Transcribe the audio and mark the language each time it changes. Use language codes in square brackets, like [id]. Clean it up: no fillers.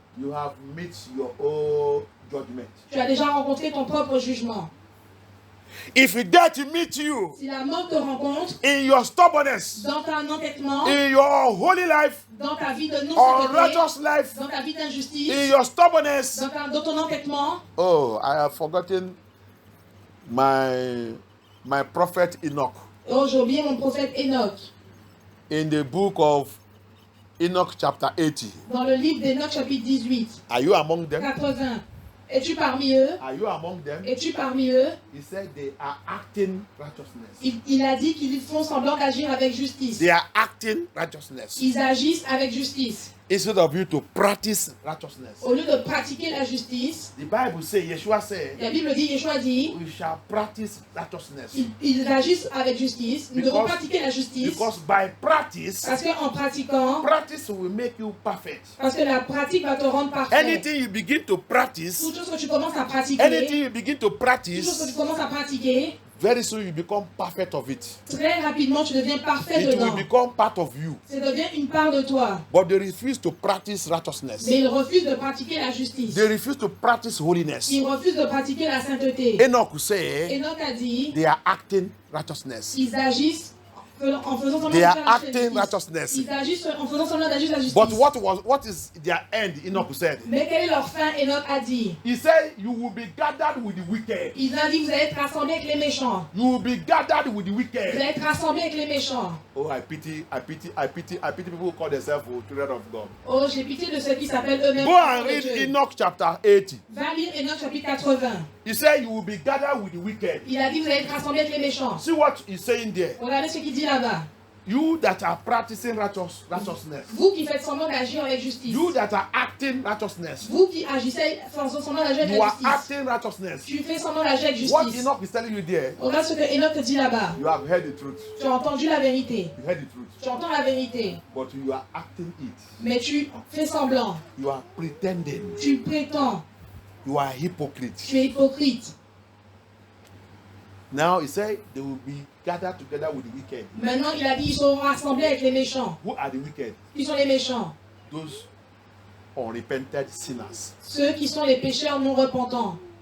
[en] you have met your own judgment. [fr] tu as déjà rencontré ton propre jugement. [en] If death meets you [fr] Si la mort te rencontre [en] in your stubbornness, [fr] dans ton entêtement, [en] in your holy life, [fr] dans ta vie de [en] or [fr] non-sainteté, [en] righteous life, [fr] dans ta vie d'injustice, [en] in your stubbornness, [fr] dans ton entêtement, [en] oh, I have forgotten my prophet Enoch. [fr] oh, j'ai oublié mon prophète Enoch. [en] In the book of Enoch chapter 80. [fr] Dans le livre d'Enoch chapitre 18, [en] Are you among them? [fr] 80. Es-tu parmi eux? [en] Are you among them? [fr] Es-tu parmi eux? [en] He said they are acting righteousness. [fr] Il a dit qu'ils font semblant d'agir avec justice. [en] They are acting righteousness. [fr] Ils agissent avec justice. [en] Instead of you to practice righteousness. [fr] Au lieu de pratiquer la justice, [en] The Bible says, Yeshua said, [fr] la Bible dit, Yeshua dit, [en] we shall practice righteousness. [fr] ils agissent avec justice. Nous devons pratiquer la justice. [en] Because by practice, [fr] Parce qu'en pratiquant, [en] practice will make you perfect. [fr] parce que la pratique va te rendre parfait. [en] Anything you begin to practice, [fr] Toute chose que tu commences à pratiquer, [en] anything you begin to [fr] toute chose que [en] practice, [fr] tu commences à pratiquer, [en] very soon you become perfect of it. [fr] très rapidement tu deviens parfait [en] It will [fr] dedans. [en] become part of you. [fr] Ça devient une part de toi. [en] But they refuse to practice righteousness. [fr] Mais ils refusent de pratiquer la justice. [en] They refuse to practice holiness. [fr] Ils refusent de pratiquer la sainteté. [en] Enoch said [fr] Enoch a dit, [en] they are acting righteousness. [fr] ils agissent en faisant semblant [en] They [fr] de [en] are [fr] faire la [en] acting [fr] justice. [en] righteousness. [fr] Ils agissent en faisant semblant d'agir la justice. [en] But what is their end? Enoch said. [fr] Mais quelle est leur fin? Enoch a dit. [en] He said, you will be gathered with the wicked. [fr] Il a dit, vous allez être rassemblés avec les méchants. [en] You will be gathered with the [fr] Vous [en] wicked. [fr] allez être rassemblés avec les méchants. [en] Oh, I pity people who call themselves children of God. [fr] Oh, j'ai pitié de ceux qui s'appellent eux-mêmes. [en] Go and [fr] enfants de [en] read [fr] Dieu. [en] Enoch chapter 80. [fr] Va lire Enoch chapitre 80. [en] He said, you will be gathered with the wicked. [fr] Il a dit, vous allez être rassemblés avec les méchants. [en] See what he's saying there. [fr] Regardez ce qu'il dit là-bas. [en] You that are practicing righteousness. [fr] Vous qui faites semblant d'agir avec justice. [en] You that are acting righteousness. [fr] Vous qui agissez, faisant semblant d'agir avec [en] You [fr] la [en] are [fr] justice. [en] acting righteousness. [fr] Tu fais semblant d'agir avec [en] What [fr] justice. [en] Enoch is telling you there, [fr] Regarde ce que Enoch te dit là-bas. [en] you have heard the truth. [fr] Tu as entendu la vérité. [en] You heard the truth. [fr] Tu entends la vérité. [en] But you are acting it. [fr] Mais tu fais semblant. [en] You are pretending. [fr] Tu prétends. [en] You are hypocrite. [fr] Tu es hypocrite. [en] Now he said they will be gathered together with the wicked. [fr] Maintenant, il a dit ils seront rassemblés avec les méchants. [en] Who are the wicked? [fr] Qui sont les méchants? [en] Those unrepented sinners. [fr] Ceux qui sont les pécheurs non repentants.